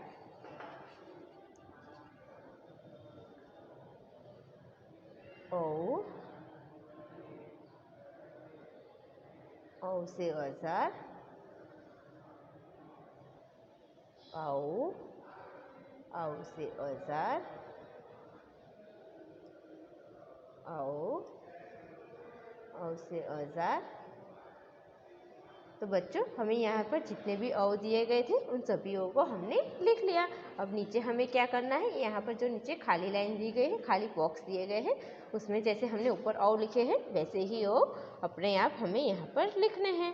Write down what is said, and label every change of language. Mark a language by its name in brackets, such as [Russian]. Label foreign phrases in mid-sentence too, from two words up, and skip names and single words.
[Hindi] औ, औ से औजार, औ, औ से औजार, औ, औ से औजार। तो बच्चों हमें यहाँ पर जितने भी औ दिए गए थे उन सभी औ को हमने लिख लिया। अब नीचे हमें क्या करना है, यहाँ पर जो नीचे खाली लाइन दी गई है, खाली बॉक्स दिए गए हैं, उसमें जैसे हमने ऊपर औ लिखे हैं वैसे ही औ अपने आप हमें यहाँ पर लिखने हैं।